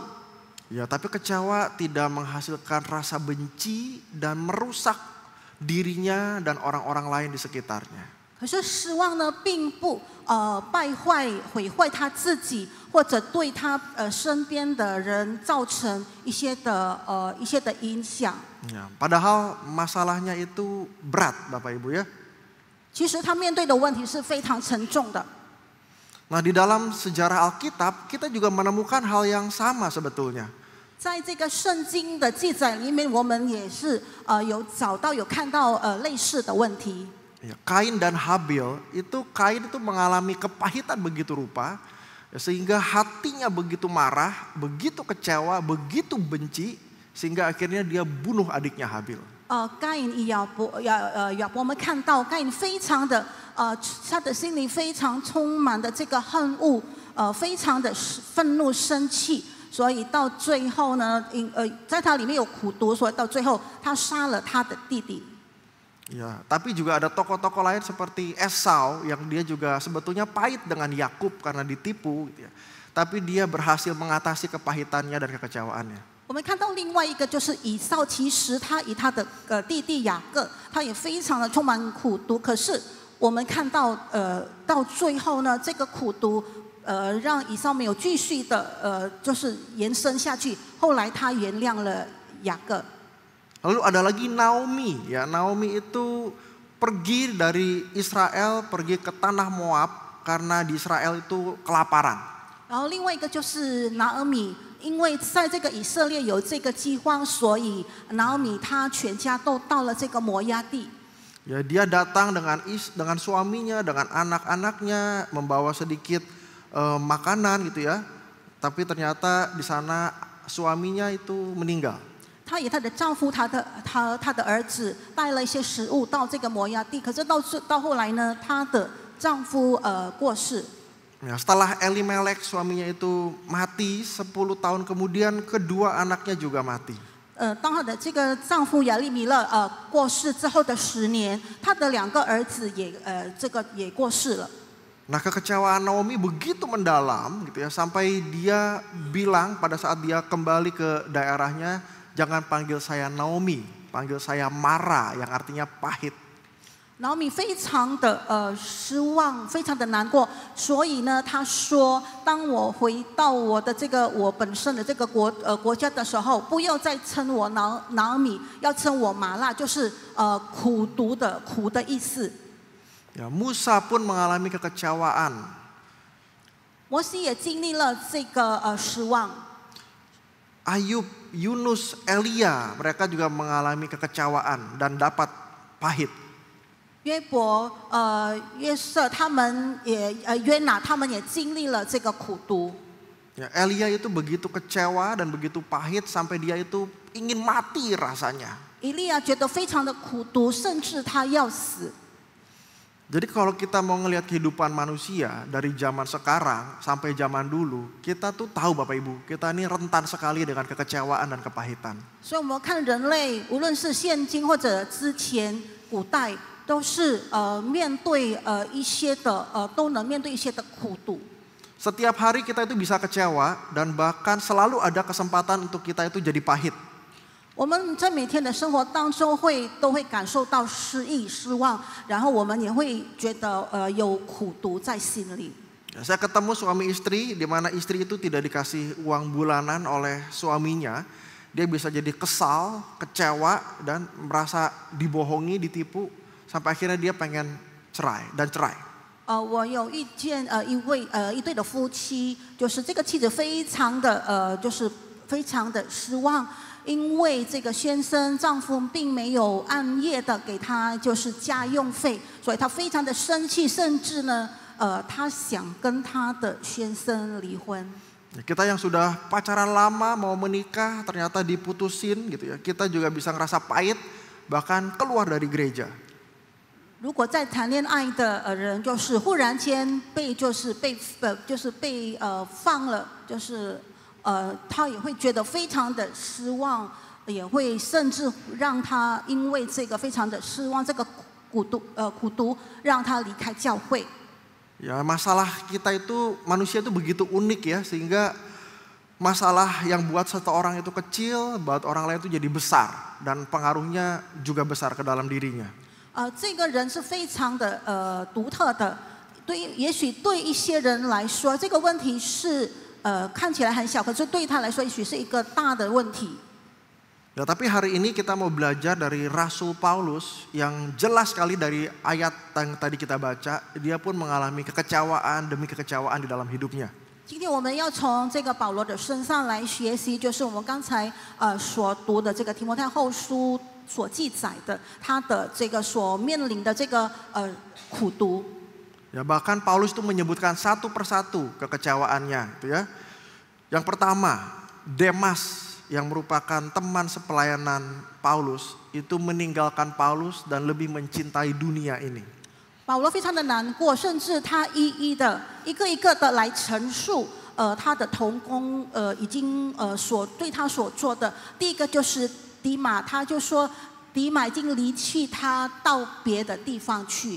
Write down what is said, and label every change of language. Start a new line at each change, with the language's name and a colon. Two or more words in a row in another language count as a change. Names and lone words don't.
Indonesian: Ya, tapi kecewa tidak menghasilkan rasa benci dan merusak dirinya dan orang-orang lain di sekitarnya.
Chinese: 可是失望呢，并不败坏、毁坏他自己，或者对他身边的人造成一些的影响。
Indonesian: Ya, padahal masalahnya itu berat, Bapak Ibu ya.
Chinese: 其实他面对的问题是非常沉重的。
Indonesian: Nah, di dalam sejarah Alkitab kita juga menemukan hal yang sama sebetulnya.
Chinese: 在这个圣经的记载里面，我们也是有看到类似的问题。
Indonesian: Ya, Kain dan Habil itu Kain itu mengalami kepahitan begitu rupa sehingga hatinya begitu marah, begitu kecewa, begitu benci sehingga akhirnya dia bunuh adiknya Habil.
Chinese: 该隐与亚伯，我们看到该隐非常的他的心里非常充满的这个恨恶，非常的愤怒生气，所以到最后呢，在他里面有苦毒，所以到最后他杀了他的弟弟。
Indonesian: Ya, tapi juga ada tokoh-tokoh lain seperti Esau yang dia juga sebetulnya pahit dengan Yakub karena ditipu gitu ya. Tapi dia berhasil mengatasi kepahitannya dan kekecewaannya.
Chinese: 我们看到另外一个就是以扫，其实他以他的弟弟雅各，他也非常的充满苦毒。可是我们看到到最后呢，这个苦毒让以扫没有继续的就是延伸下去。后来他原谅了雅各。
Indonesian: Lalu ada lagi Naomi, ya Naomi itu pergi dari Israel pergi ke tanah Moab karena di Israel itu kelaparan.
Chinese: 然后另外一个就是拿俄米，因为在这个以色列有这个饥荒，所以拿俄米他全家都到了这个摩押地。
Indonesian: Ya, dia datang dengan suaminya, dengan anak-anaknya, membawa sedikit makanan gitu ya. Tapi ternyata di sana suaminya itu meninggal.
Chinese: 她以她的丈夫、她的儿子带了一些食物到这个摩押地，可是到后来呢，她的丈夫过世。
Indonesian: Ya, setelah Elimelek suaminya itu mati, 10 tahun kemudian kedua anaknya juga mati.
Chinese: 当她的这个丈夫亚利米勒过世之后的10年，她的2个儿子也过世了。
Indonesian: Nah, kekecewaan Naomi begitu mendalam gitu ya, sampai dia bilang pada saat dia kembali ke daerahnya, jangan panggil saya Naomi, panggil saya Mara, yang artinya pahit.
Chinese: 拿俄米非常的失望，非常的难过，所以呢，他说：“当我回到我的我本身的这个国家的时候，不要再称我拿俄米，要称我玛拉，就是苦的意思。”
Indonesian: Ya, Musa pun mengalami kekecewaan.
Chinese: 摩西也经历了这个失望。
Indonesian: Ayub, Yunus, Elia, mereka juga mengalami kekecewaan dan dapat pahit.
Chinese: 约伯、约瑟他们约拿他们也经历了这个苦毒。
Indonesian: Ya, Elia itu begitu kecewa dan begitu pahit sampai dia itu ingin mati rasanya.
Chinese: 以利亚觉得非常的苦毒，甚至他要死。
Indonesian: Jadi kalau kita mau ngelihat kehidupan manusia dari zaman sekarang sampai zaman dulu, kita tuh tahu Bapak Ibu, kita ini rentan sekali dengan kekecewaan dan kepahitan.
Chinese: 所以我们看人类，无论是现今或者之前古代，都是面对一些的都能面对一些的苦毒。
Indonesian: Setiap hari kita itu bisa kecewa dan bahkan selalu ada kesempatan untuk kita itu jadi pahit.
Chinese: 我们在每天的生活当中都会感受到失意、失望，然后我们也会觉得有苦毒在心里。
Indonesian: Saya ketemu suami istri di mana istri itu tidak dikasih uang bulanan oleh suaminya. Dia bisa jadi kesal, kecewa dan merasa dibohongi, ditipu sampai akhirnya dia pengen cerai.
Chinese: 我有遇见一对的夫妻，就是这个妻子非常的失望，因为这个丈夫并没有按月的给他就是家用费，所以他非常的生气，甚至呢他想跟他的先生离婚。
Indonesian: Kita yang sudah pacaran lama mau menikah ternyata diputusin gitu ya. Kita juga bisa ngerasa pahit bahkan keluar dari gereja.
Chinese: 如果在谈恋爱的人就是忽然间被放了，他也会觉得非常的失望，也会甚至让他因为这个非常的失望，这个苦毒让他离开教会。
Indonesian: Ya masalah kita itu manusia itu begitu unik ya sehingga masalah yang buat satu orang itu kecil buat orang lain itu jadi besar dan pengaruhnya juga besar ke dalam dirinya.
Chinese: 这个人是非常的独特的，也许对一些人来说这个问题是看起来很小，可是对他来说也许是一个大的问题。
Indonesian: Ya, tapi hari ini kita mau belajar dari Rasul Paulus yang jelas sekali dari ayat yang tadi kita baca, dia pun mengalami kekecewaan demi kekecewaan di dalam hidupnya.
Chinese: 今天我们要从这个保罗的身上来学习，就是我们刚才所读的这个提摩太后书所记载的他的这个所面临的这个苦毒。
Indonesian: Ya, bahkan Paulus itu menyebutkan satu persatu kekecewaannya, gitu ya. Yang pertama, Demas yang merupakan teman sepelayanan Paulus itu meninggalkan Paulus dan lebih mencintai dunia ini.
Chinese: 保罗非常的难过，甚至他一个的来陈述他的同工已经对他所做的。第一个就是迪马，他就说迪马已经离弃他到别的地方去。